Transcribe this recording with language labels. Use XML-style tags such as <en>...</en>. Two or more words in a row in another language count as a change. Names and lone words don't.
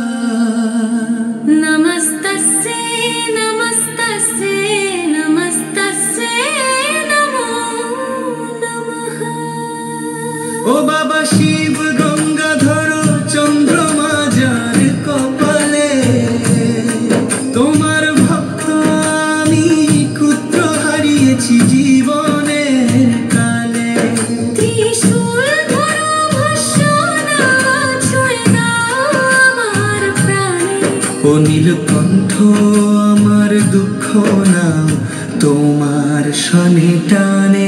<sa>नमस्तस्यै नमस्तस्यै नमस्तस्यै नमो नमः।</sa> <bn>ও বাবা শিব গঙ্গাধর চন্দ্রমা যার কপালে তোমার ভক্ত আমি ক্ষুদ্র হারিয়েছি জীবনের কালে। ত্রিশূল ধরো ভর্ৎসনা ছুঁয়ে দাও আমার প্রাণে। ও নীলকণ্ঠ আমার দুঃখ নাও তোমার শনে টানে।</bn>